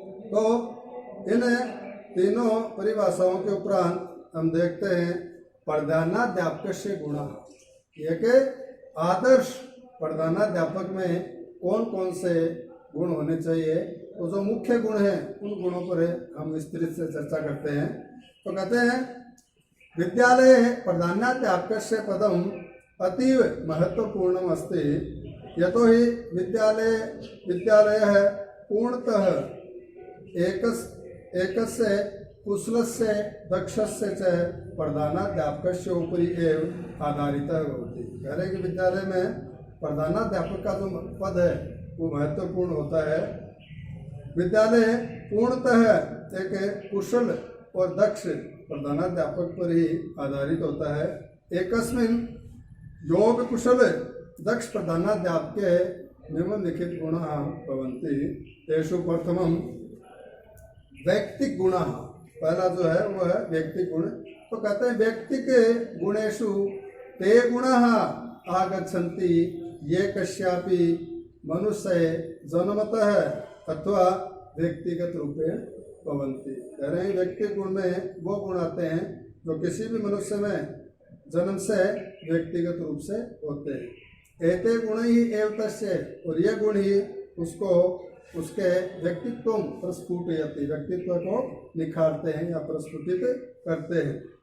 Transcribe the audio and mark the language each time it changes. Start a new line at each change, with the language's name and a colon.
Hindi: तो इन तीनों परिभाषाओं के उपरांत हम देखते हैं प्रधानाध्यापक से गुणा। एक आदर्श प्रधानाध्यापक में कौन कौन से गुण होने चाहिए, तो जो मुख्य गुण हैं उन गुणों पर हम विस्तृत से चर्चा करते हैं। तो कहते हैं
Sanskrit: विद्यालय प्रधानाध्यापकस्य पदम अतीव महत्वपूर्णम अस्ति यतो हि विद्यालयः पूर्णतः एकस्य कुशलस्य दक्षस्य च प्रधानाध्यापकस्य उपरि एव आधारितः भवति।
Hindi: कह रहे हैं कि विद्यालय में प्रधानाध्यापक का जो पद है वो महत्वपूर्ण होता है। विद्यालय पूर्णतः एक कुशल और दक्ष प्रधानाध्यापक पर ही आधारित होता है।
Sanskrit: एकस्मिन् योग कुशल दक्ष प्रधानाध्यापके निम्नलिखित गुणाः भवन्ति। तेषु प्रथमं व्यक्तिक गुणाः,
Hindi: पहला जो है वो है व्यक्तिक गुण। तो कहते हैं
Sanskrit: व्यक्तिक गुणेषु ते गुणाः आगच्छन्ति ये कस्यापि मनुष्य जन्मतः अथवा व्यक्तिगत रूपेण भवन्ति।
Hindi: कह रहे हैं व्यक्तिक गुण में वो गुण आते हैं जो किसी भी मनुष्य में जन्म से व्यक्तिगत रूप से होते हैं।
Sanskrit: एते गुण ही एव तस्य,
Hindi: और ये गुण ही उसको उसके व्यक्तित्व प्रस्फुटयति, व्यक्तित्व को निखारते हैं या प्रस्फुटित करते हैं।